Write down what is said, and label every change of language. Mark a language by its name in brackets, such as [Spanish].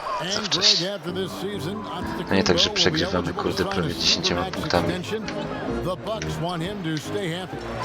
[English] And Greg after this season, [Polish] To nie tak, że przegrywamy, kurde, prawie 10 punktami. [English] The Bucks want him to stay happy.